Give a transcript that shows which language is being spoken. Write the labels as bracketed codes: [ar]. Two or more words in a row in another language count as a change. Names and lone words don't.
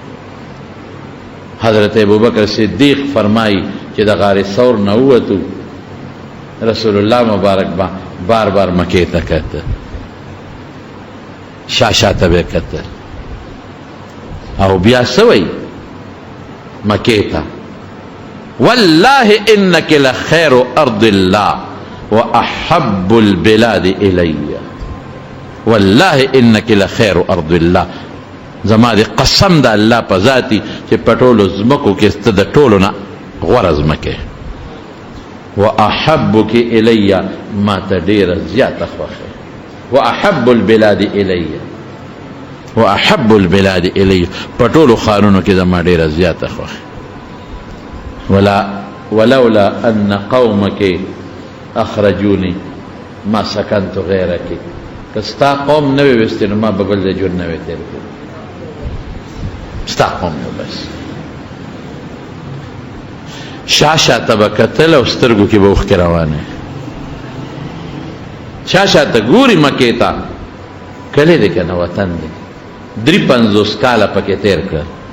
[ps] حضرت ابوبکر صدیق فرمائی چې د غار ثور نه ووتو رسول الله مبارک بار بار مکې ته کتل شاشه ته به کتل او بیا څه وایي مکې ته [ar] والله انك لخير ارض الله واحب البلاد الي والله انك لخير ارض الله [ps] زما دی قسم د الله په ذاتي چې په ټولو ځمکو کې سته د ټولو نه غوره ځمکې [ar] واحبک الی [ps] ما ته ډېره زیاته خوښه [ar] واحب البلاد الی واحب البلاد الی [ps] په ټولو ښارونو کې زما ډېره زیاته خوښه [ar] ولولا ان قومك اخرجوني ما سكنت غيرك [ps] که ستا قوم نه وی وستې نو ما به بل ځای ژوند نه وی تېر کړی ستا قوم یو بس شاته به کتل او سترګو کې به اوښکې روانې شاته ګوري مکې ته کلی دی که نه وطن دی 53 کاله پکې تېر کړل